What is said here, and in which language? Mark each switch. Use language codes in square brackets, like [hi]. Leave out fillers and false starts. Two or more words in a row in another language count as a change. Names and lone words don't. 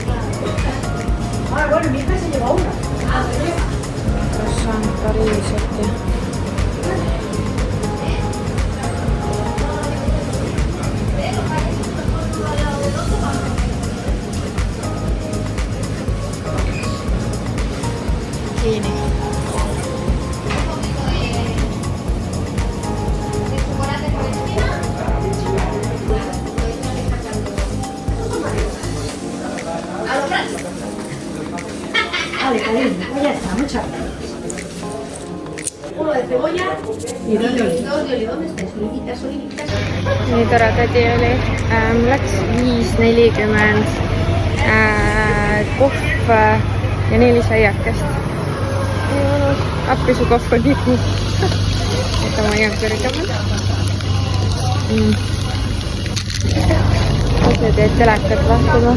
[et] Croissant Pariisilt ja kiini. [es] Ya está, muchas gracias. Uno de cebolla y 2 de oliva. 2 de oliva, ¿dónde estáis? Olivitas. [et] Nii tore tädi oli. Läks 5,40. Kohv ja 4 saiakest. Nii mõnus. Appi su kohv on nii. Võta ma jään kõrgemalt. Asjad jäid telekat vahtama.